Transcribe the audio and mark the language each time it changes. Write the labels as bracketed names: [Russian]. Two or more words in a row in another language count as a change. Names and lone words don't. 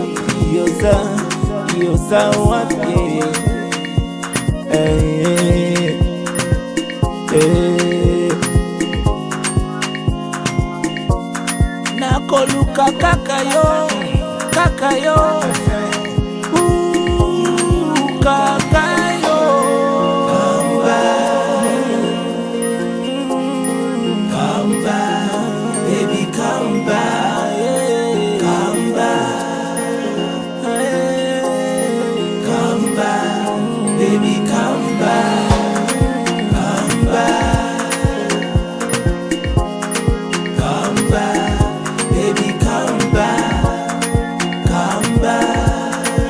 [Lingala] yoza wapie nakoluka kaka yo kaka yo kaka yo [English] come back baby come back come back come back baby come back come back come back baby come back come back